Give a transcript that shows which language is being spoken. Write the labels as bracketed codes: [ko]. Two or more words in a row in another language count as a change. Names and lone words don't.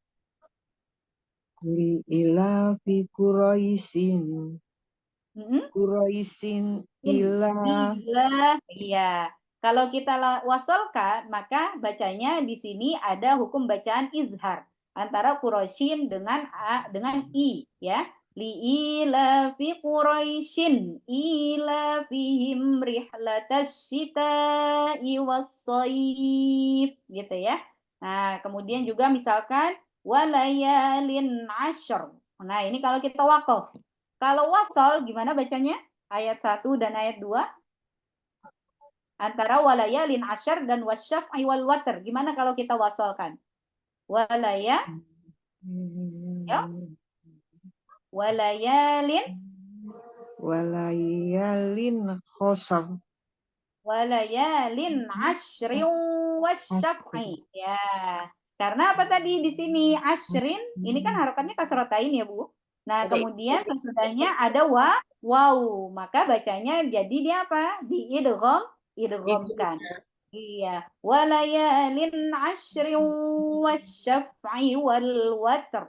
[ar] Li'ilafi Quraisyin. Quraisyin ilah. [id] Iya. Kalau kita wasolkan, maka bacanya di sini ada hukum bacaan izhar antara Quraisyin dengan i, ya. [ar] Li'ilafi Quraisyin ilafihim rihlatasy syita'i was-shayf, [id] gitu ya. Nah, kemudian juga misalkan [ar] walayalin ashr. [id] Nah, ini kalau kita waqaf. Kalau wasal gimana bacanya? Ayat 1 dan ayat 2 antara [ar] walayalin ashr [id] dan [ar] wasyaf'i wal watr. [id] Gimana kalau kita wasalkan? Walaya, ya? [ar] Walayalin Walayalin khosar. walayalin ashrin wasyaf'i. [id] Ya. Karena apa tadi di sini ashrin? Ini kan harokatnya kasrotain ya, Bu. Nah, kemudian sesudahnya ada waw. Maka bacanya jadi dia apa? Diidghamkan. Iya. [ar] Walayalin ashrin wasyaf'i wal watr.